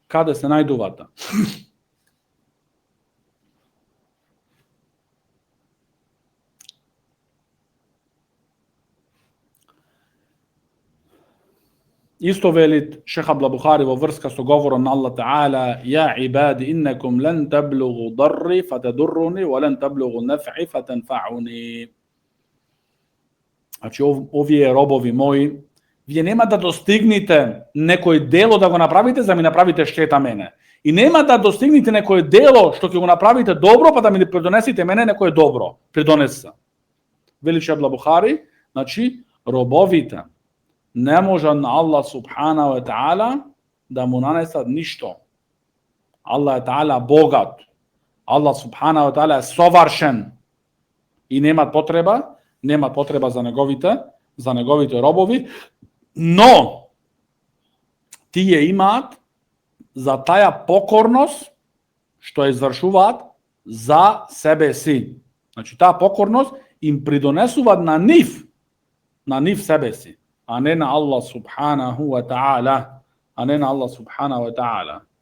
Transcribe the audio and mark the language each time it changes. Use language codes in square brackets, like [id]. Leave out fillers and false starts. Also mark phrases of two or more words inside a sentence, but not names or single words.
[mk] Исто вели Шех Абдул Бухари во врска со говорот на [ar] الله تعالى: "يا عبادي إنكم لن تبلغوا ضري فتضروني ولن تبلغوا نفعي فتنفعوني." [mk] Значи, овие робови мои, вие нема да достигнете некој дело да го направите за да ми направите штета мене. И нема да достигнете некој дело што ќе го направите добро, па да ми придонесите мене некој добро. Придонеса. Вели Шех Абдул Бухари, значи, робовите не може на [ar] الله سبحانه وتعالى [mk] да му нанесат ништо. [ar] الله تعالى [mk] богат. [ar] الله سبحانه وتعالى [mk] е совршен и нема потреба за неговите робови, но тие имаат за таја покорност што извршуваат за себе си. Значи, таа покорност им придонесуваат на нив себе си, а не на [ar] الله سبحانه وتعالى.